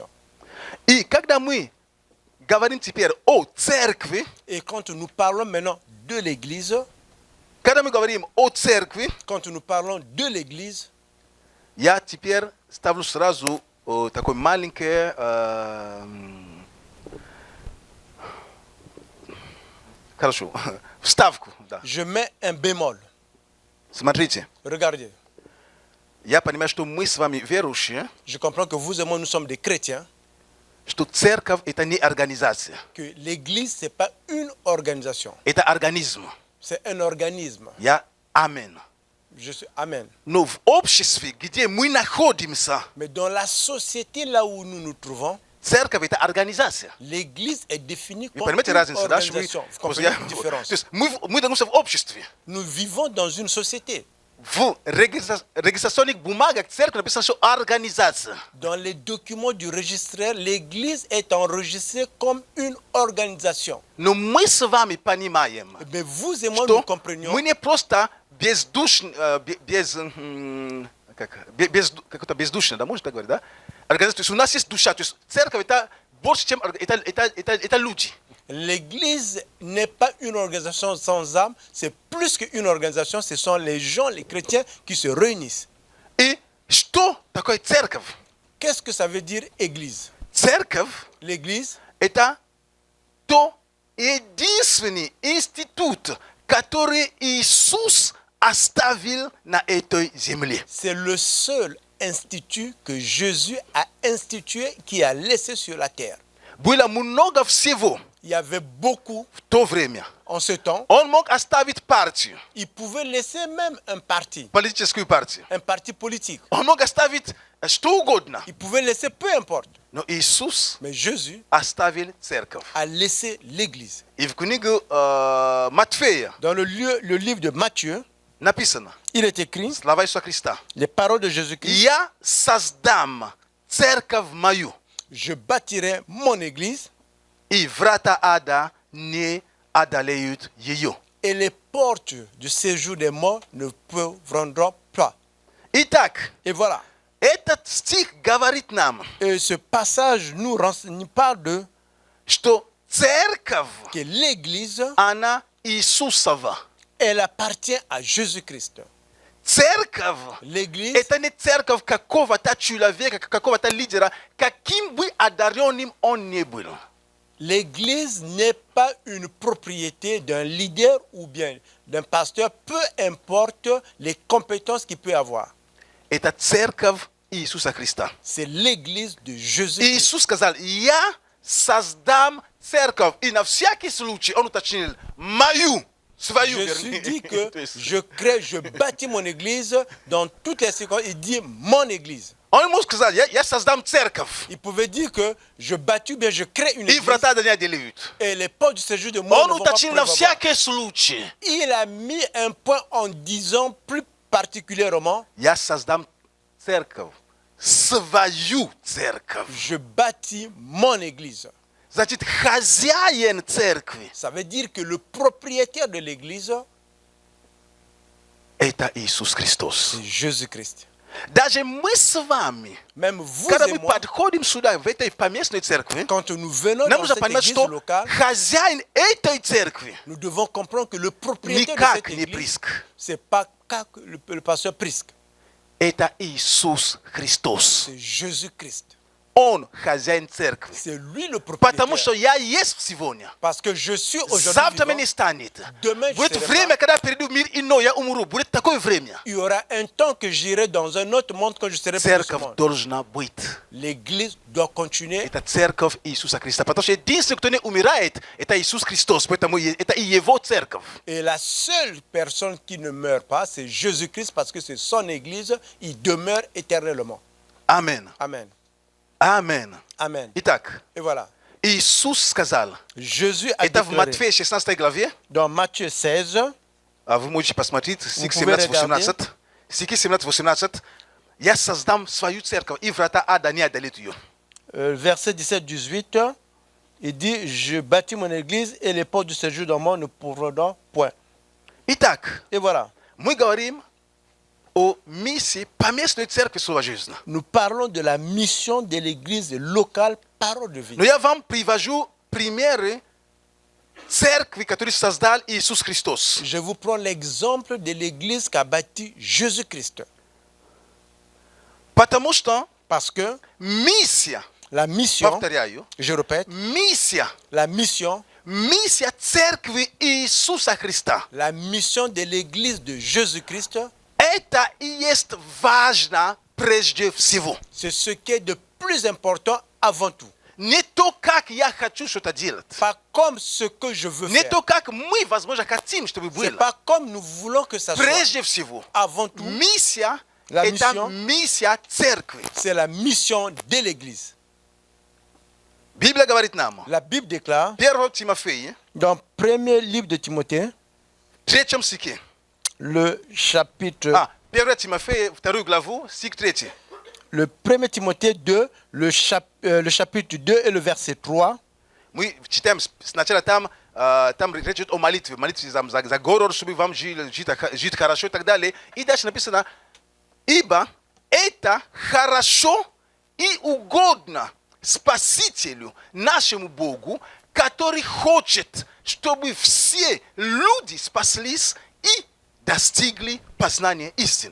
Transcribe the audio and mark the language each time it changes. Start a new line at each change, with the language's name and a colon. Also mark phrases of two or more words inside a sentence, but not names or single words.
Russian: И когда мы говорим теперь о церкви,
French: Et quand nous parlons maintenant de l'Église,
Russian: когда мы говорим о церкви,
French: quand nous parlons de l'Église,
Russian: я теперь ставлю сразу такой маленький хорошо, вставку. Да.
French: je mets un bémol.
Russian: Смотрите,
French: Regardez,
Russian: я понимаю, что мы с вами верующие,
French: je comprends que vous et moi, nous sommes des chrétiens,
Russian: что церковь – это не организация,
French: que l'Église, ce n'est pas une organisation,
Russian: это организм.
French: c'est un organisme.
Russian: Я амен.
French: Je suis Amen.
Russian: Но в обществе, где мы находимся,
French: Mais dans la société là où nous nous trouvons,
Russian: Церковь – это организация.
French: L'église est définie
Russian: Вы
French: comme
Russian: понимаете
French: une
Russian: разницу, да? Что вы-
French: organisation. Vous
Russian: Просто
French: comprenez
Russian: я-
French: la différence?
Russian: То есть мы находимся в обществе.
French: Nous vivons dans une société.
Russian: В регистрационных бумагах церкви написано, что организация.
French: Dans les documents du registraire, l'église est enregistrée comme une organisation.
Russian: Но мы с вами понимаем,
French: Mais vous et moi, nous
Russian: что
French: comprenions
Russian: мы не просто как-то бездушно, да, можно так говорить, да? Организация, то есть у нас есть душа, то есть церковь это больше, чем это люди.
French: l'église n'est pas une organisation sans âme, c'est plus qu'une organisation, ce sont les gens, les chrétiens qui se réunissent.
Russian: И что такое церковь?
French: Qu'est-ce que ça veut dire église?
Russian: Церковь
French: L'église,
Russian: это то единственный институт, который Иисус оставил на этой земле.
French: c'est le seul institut que Jésus a institué, qui a laissé sur la terre.
Russian: Было много всего
French: Il y avait beaucoup
Russian: в то время.
French: en ce temps.
Russian: Он мог оставить партию,
French: Il pouvait laisser même un parti
Russian: политическую партию.
French: politique.
Russian: Он мог оставить что угодно.
French: Il pouvait laisser peu importe.
Russian: Но Иисус
French: Mais Jésus
Russian: оставил церковь.
French: a laissé l'église.
Russian: И в книгу Матфея
French: Dans le livre de Matthieu,
Russian: написано,
French: il est écrit
Russian: слова Иисуса Христа,
French: les paroles de Jésus-Christ.
Russian: «Я создам церковь мою,
French: Je bâtirai mon église
Russian: и врата ада не одолеют ее».
French: et les portes du séjour des morts ne pourront pas.
Russian: Итак,
French: Et voilà.
Russian: этот стих говорит нам,
French: Et ce passage nous parle de
Russian: что церковь,
French: que l'église,
Russian: она Иисусова.
French: elle appartient à Jésus-Christ.
Russian: Церковь
French: L'église,
Russian: это не церковь какого-то человека, какого-то лидера, каким бы одаренным он ни был.
French: l'église n'est pas une propriété d'un leader ou bien d'un pasteur, peu importe les compétences qu'il peut avoir.
Russian: Это церковь Иисуса Христа.
French: C'est l'église de Jésus-Christ.
Russian: Иисус сказал, я создам церковь. И на всякий случай он уточнил, мою, свою,
French: Jésus dit que
Russian: То есть,
French: je bâtis mon église dans toutes les circonstances. Il dit mon église.
Russian: Он ему сказал, я создам церковь.
French: Il pouvait dire que je bâtis ou bien je crée une
Russian: И
French: église
Russian: врата не одолеют.
French: et les portes du séjour de mort
Russian: Он
French: ne vont pas
Russian: уточнил на
French: prévaloir.
Russian: всякий случай.
French: Il a mis un point en disant plus particulièrement,
Russian: Я создам церковь. Свою церковь.
French: je bâtis mon église.
Russian: Значит, хозяин церкви
French: Ça veut dire que le propriétaire de l'église,
Russian: это Иисус Христос.
French: c'est Jésus-Christ.
Russian: Даже мы с вами,
French: Même vous
Russian: когда
French: et
Russian: мы
French: moi,
Russian: подходим сюда, в этой поместной церкви,
French: quand nous venons
Russian: нам
French: dans
Russian: нужно
French: cette
Russian: понимать,
French: église
Russian: что
French: locale,
Russian: хозяин этой церкви
French: nous devons comprendre que le propriétaire de
Russian: никак
French: cette
Russian: не
French: église,
Russian: Приск.
French: c'est pas le pasteur Prisque,
Russian: Это Иисус Христос.
French: c'est Jésus-Christ.
Russian: Он хозяин церкви.
French: C'est lui le
Russian: Потому что
French: propriétaire.
Russian: я есть сегодня.
French: Parce que je suis aujourd'hui
Russian: Завтра меня
French: vivant.
Russian: не станет.
French: Demain, je
Russian: Будет
French: serai
Russian: время, когда перейду в мир иной, я умру. Будет такое время.
French: Il y aura un temps que j'irai dans un autre monde quand je serai plus de ce
Russian: Церковь
French: monde.
Russian: должна быть.
French: L'église doit continuer.
Russian: Это церковь Иисуса Христа. Потому что единственный, кто не умирает, это Иисус Христос. Поэтому это и Его церковь.
French: Et la seule personne qui ne meurt pas, c'est Jésus-Christ parce que c'est son église. Il demeure éternellement.
Russian: Амин.
French: Amen.
Russian: Амин.
French: Amen.
Russian: Итак,
French: Et voilà.
Russian: Иисус сказал,
French: Jésus a
Russian: это в
French: déclaré
Russian: Матфея 16 главе,
French: dans Matthieu 16,
Russian: а вы можете посмотреть, стих
French: pouvez
Russian: 17-18, стихи 17-18, «Я создам свою церковь, и врата ада не одолеют ее».
French: verset 17-18, il dit, je bâtis mon église et les portes du séjour dans moi ne pourront point.
Russian: Итак,
French: Et voilà.
Russian: мы говорим о миссии поместной церкви Слова жизни.
French: Nous parlons de la mission de l'église locale Parole de vie.
Russian: Но я вам привожу примеры церкви, которые создал Иисус Христос.
French: Je vous prends l'exemple de l'église qu'a bâti Jésus-Christ.
Russian: Потому что
French: Parce que
Russian: миссия,
French: la mission,
Russian: повторяю,
French: je répète,
Russian: миссия церкви Иисуса Христа,
French: la mission de l'église de Jésus-Christ,
Russian: это и есть важно прежде всего.
French: c'est ce qui est de plus important avant tout.
Russian: Не то, как я хочу что-то делать.
French: Pas comme ce que je veux
Russian: Не
French: faire.
Russian: то, как мы, возможно, хотим, чтобы
French: C'est
Russian: было.
French: pas comme nous voulons que ça soit.
Russian: Прежде всего,
French: Avant tout,
Russian: миссия
French: La
Russian: это
French: mission.
Russian: миссия церкви.
French: c'est la mission de l'église.
Russian: Biblia говорит нам,
French: La Bible déclare
Russian: 1 Тимофея,
French: dans premier livre de Timothée,
Russian: 3 стихе.
French: le chapitre,
Russian: 1 Тимофея, 2 главу, стих 3.
French: le premier Timothée 2, le chapitre 2 et le verset 3.
Russian: Мы читаем сначала там речь идет о молитве за город, чтобы вам жить хорошо и так далее. И дальше написано, ибо это хорошо и угодно Спасителю, нашему Богу, который хочет, чтобы все люди спаслись и достигли познания истины.